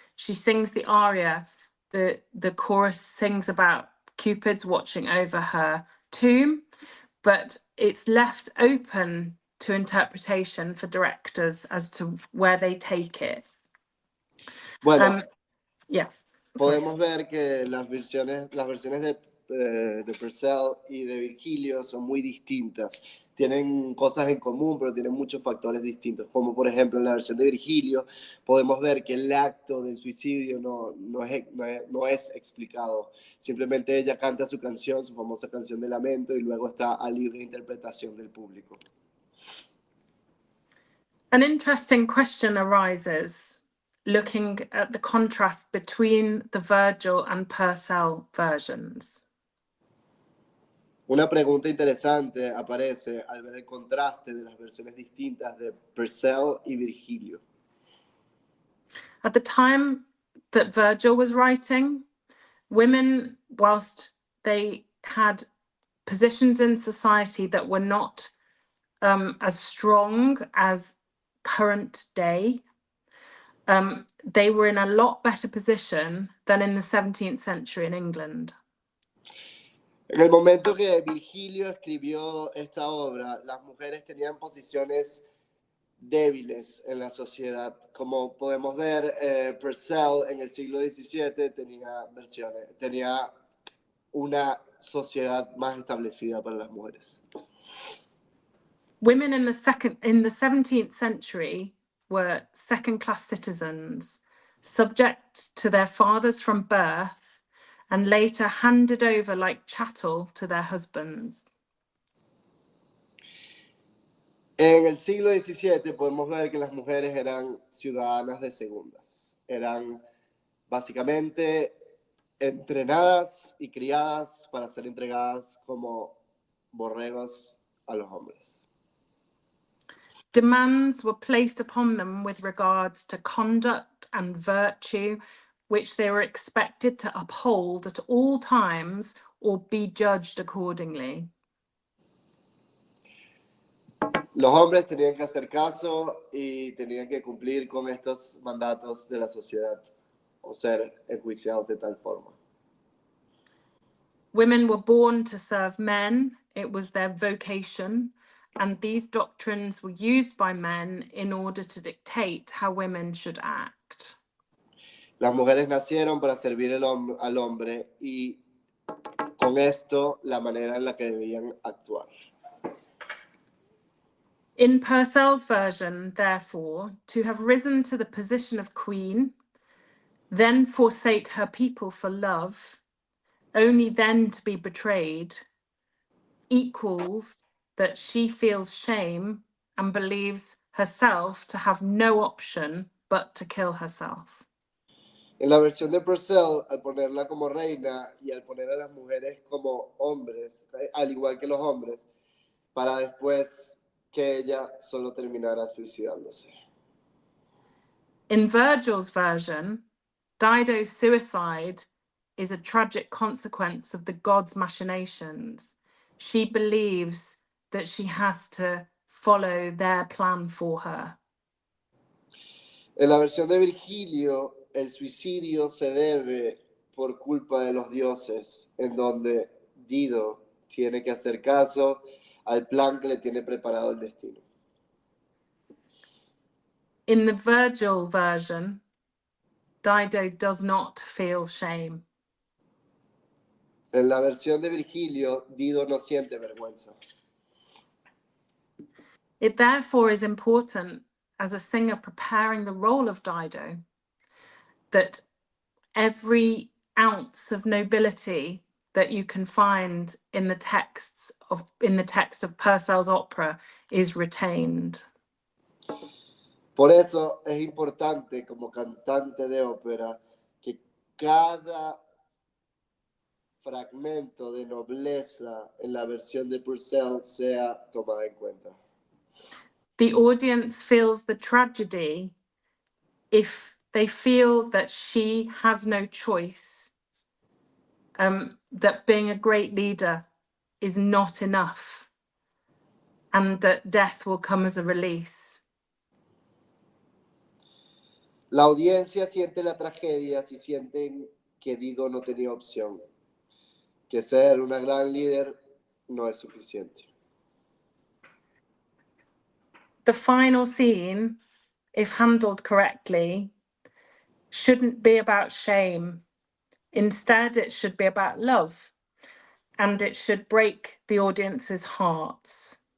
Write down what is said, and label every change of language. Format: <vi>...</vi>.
<en>She sings the aria. The chorus sings about Cupid's watching over her tomb, but it's left open to interpretation for directors as to where they take it.</en> <es>Bueno,</es> <en>Yeah.</en> <es>podemos ver que las versiones de Purcell y de Virgilio son muy distintas. Tienen cosas en común, pero tienen muchos factores distintos. Como por ejemplo en la versión de Virgilio, podemos ver que el acto del suicidio no es explicado. Simplemente ella canta su canción, su famosa canción de lamento, y luego está a libre interpretación del público.</es> <en>An interesting question arises looking at the contrast between the Virgil and Purcell versions.</en> <es>Una pregunta interesante aparece al ver el contraste de las versiones distintas de Purcell y Virgilio.</es> <en>At the time that Virgil was writing, women, whilst they had positions in society that were not as strong as current day, they were in a lot better position than in the 17th century in England.</en> <es>En el momento que Virgilio escribió esta obra, las mujeres tenían posiciones débiles en la sociedad. Como podemos ver, Purcell en el siglo XVII tenía una sociedad más establecida para las mujeres.</es> <en>Women in the 17th century were second-class citizens, subject to their fathers from birth, and later handed over like chattel to their husbands.</en> <es>En el siglo XVII podemos ver que las mujeres eran ciudadanas de segundas. Eran básicamente entrenadas y criadas para ser entregadas como borregos a los hombres.</es> <en>Demands were placed upon them with regards to conduct and virtue, which they were expected to uphold at all times or be judged accordingly.</en> <es>Los hombres tenían que hacer caso y tenían que cumplir con estos mandatos de la sociedad o ser enjuiciados de tal forma.</es> <en>Women were born to serve men. It was their vocation. And these doctrines were used by men in order to dictate how women should act.</en> <es>Las mujeres nacieron para servir al hombre y con esto la manera en la que debían actuar.</es> <en>In Purcell's version, therefore, to have risen to the position of queen, then forsake her people for love, only then to be betrayed, equals that she feels shame and believes herself to have no option but to kill herself.</en> <es>En la versión de Purcell, al ponerla como reina y al poner a las mujeres como hombres, al igual que los hombres, para después que ella solo terminara suicidándose.</es> <en>In Virgil's version, Dido's suicide is a tragic consequence of the gods' machinations. She believes that she has to follow their plan for her.</en> <es>En la versión de Virgilio, el suicidio se debe por culpa de los dioses, en donde Dido tiene que hacer caso al plan que le tiene preparado el destino.</es> <en>In the Virgil version, Dido does not feel shame.</en> <es>En la versión de Virgilio, Dido no siente vergüenza.</es> <en>It therefore is important, as a singer preparing the role of Dido, that every ounce of nobility that you can find in the text of Purcell's opera is retained.</en> <es>Por eso es importante como cantante de ópera que cada fragmento de nobleza en la versión de Purcell sea tomada en cuenta.</es> <en>The audience feels the tragedy if they feel that she has no choice, that being a great leader is not enough, and that death will come as a release.</en> <es>La audiencia siente la tragedia si sienten que Dido no tenía opción, que ser una gran líder no es suficiente.</es> <en>The final scene, if handled correctly, shouldn't be about shame. Instead, it should be about love, and it should break the audience's hearts.</en>